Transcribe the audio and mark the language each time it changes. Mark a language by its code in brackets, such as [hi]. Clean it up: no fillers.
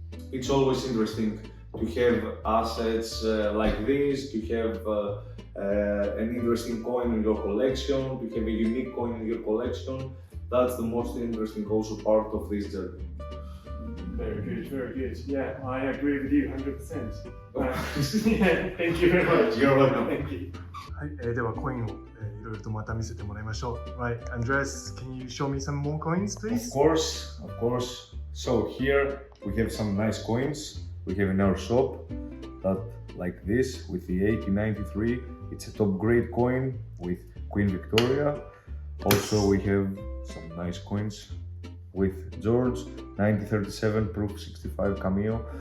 [en] It's always interesting to have assets like this, to have an interesting coin in your collection, to have a unique coin in your collection. That's the most interesting also part of this journey. Very good, very good. Yeah, I agree with you 100%. Yeah, thank you very much. You're welcome. Thank you. [ja] はい、ではコインを、いろいろとまた見せてもらいましょう。 [en] Right, Andres, can you show me some more coins, please? Of course. So here we have some nice coins we have in our shop that like this with the 1893. It's a top grade coin with Queen Victoria. Also we have some nice coins with George 1937 proof 65 cameo.